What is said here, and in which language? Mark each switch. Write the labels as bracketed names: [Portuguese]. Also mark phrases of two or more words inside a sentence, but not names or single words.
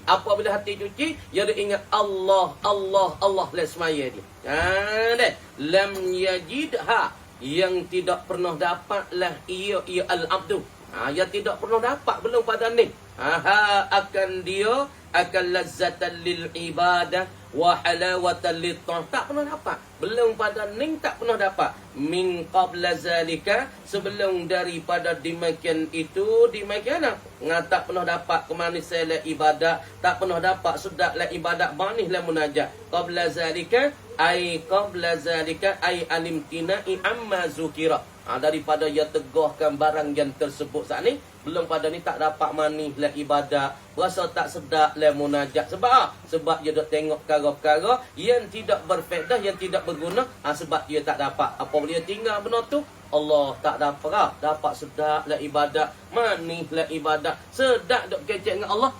[Malay] Apabila hati cuci, dia ingat Allah, Allah, Allah lesmaya dia. Dan [Arabic] lam yajidha, [Malay] yang tidak pernah dapatlah ia al-abdu. Yang tidak pernah dapat belum pada ni. Akan dia akan [Arabic] lazatan lil ibadah wa halawatan lit ta'ah. [Malay] Tak pernah dapat. Belum pada ni tak pernah dapat. [Arabic] Min qabla zalika, [Malay] sebelum daripada demikian itu, demikian tak pernah dapat kemanisan la ibadat, tak pernah dapat sedap la ibadat, manis la munajat. [Arabic] Qabla zalika ay alimtina'i amma zukira. [Malay] Daripada ia tegahkan barang yang tersebut saat ni, belum pada ni tak dapat manis lah ibadat, rasa tak sedap lah munajat. Sebab dia dok tengok perkara-perkara yang tidak berfaedah, yang tidak berguna. Sebab dia tak dapat. Apabila dia tinggal benda tu, Allah tak dapat sedap lah ibadat, manis lah ibadat, sedap dok kecek dengan Allah.